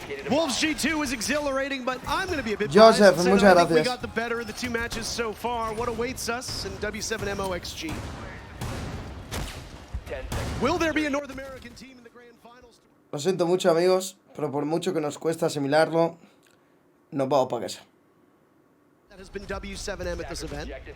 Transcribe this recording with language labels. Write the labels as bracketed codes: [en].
[en] Wolves G2 is exhilarating, but I'm going to be a bit biased. I think we got the better of the 2 matches so far. What awaits us in W7MOXG? Will there be a North American team in the grand finals? [es] Lo siento mucho, amigos, pero por mucho que nos cuesta asimilarlo, nos vamos para casa. [en] That has been W7M at this event.